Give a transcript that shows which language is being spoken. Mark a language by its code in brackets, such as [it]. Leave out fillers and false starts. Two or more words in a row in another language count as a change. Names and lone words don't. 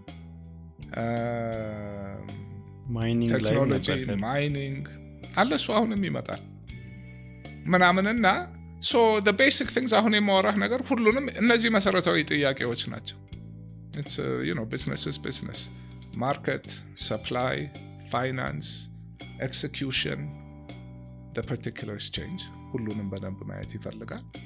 [am] ማይኒንግ፣ [en] technology, mining [am] አለ እሱ አሁንም ይመጣል ምናምንና ሶ [en] the basic things [am] አሁን የማወራህ ነገር ሁሉንም እነዚህ መሰረታዊ ጥያቄዎች ናቸው። [en] it's business is business, market, supply, finance, execution, the particular exchange [am] ሁሉንም በደንብ ማየት ይፈልጋል።